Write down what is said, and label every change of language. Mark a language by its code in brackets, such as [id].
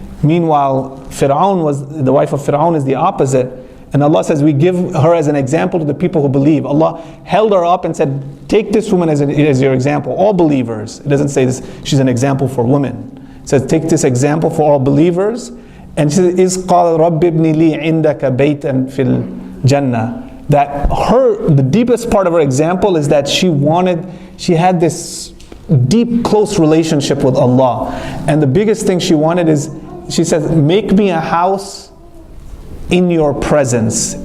[en] Meanwhile, the wife of Firawn is the opposite. And Allah says, we give her as an example to the people who believe. Allah held her up and said, take this woman as your example. All believers. It doesn't say this, she's an example for women. It says, take this example for all believers. And she says, [ar] إِذْ قَالَ رَبِّ ابْنِ لِي عِنْدَكَ بَيْتًا فِي الْجَنَّةِ. [en] That the deepest part of her example is that she had this deep, close relationship with Allah. And the biggest thing she wanted is, she says, make me a house in your presence.